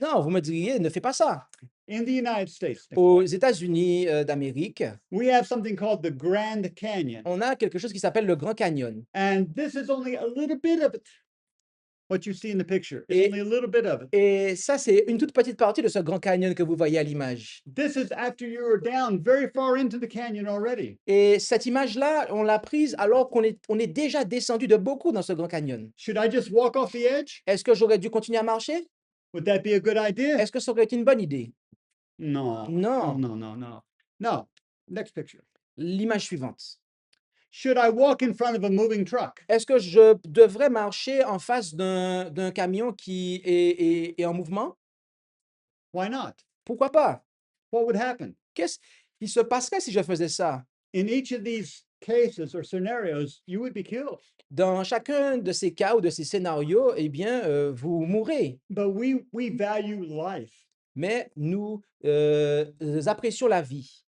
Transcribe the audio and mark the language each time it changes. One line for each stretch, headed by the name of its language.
French: Non, vous me diriez, ne fais pas ça.
English: In the United States,
French: Aux États-Unis d'Amérique,
English: we have something called the Grand Canyon.
French: on a quelque chose qui s'appelle le Grand Canyon.
English: And this is only a little bit of it. What you see in the picture is
French: Et-
English: only a little bit of it.
French: Et ça, c'est une toute petite partie de ce Grand Canyon que vous voyez à l'image.
English: This is after you're down very far into the canyon already.
French: Et cette image-là, on l'a prise alors qu'on est déjà descendu de beaucoup dans ce Grand Canyon.
English: Should I just walk off the edge?
French: Est-ce que j'aurais dû continuer à marcher?
English: Would that be a good idea?
French: Est-ce que ça aurait été une bonne idée?
English: No.
French: Non.
English: No. No. Next picture.
French: L'image suivante.
English: Should I walk in front of a moving truck?
French: Est-ce que je devrais marcher en face d'un camion qui est en mouvement?
English: Why not?
French: Pourquoi pas?
English: What would happen?
French: Qu'est-ce qui se passerait si je faisais ça?
English: In each of these cases or scenarios, you would be killed.
French: Dans chacun de ces cas ou de ces scénarios, eh bien, vous mourrez.
English: But we value life,
French: Mais nous apprécions la vie.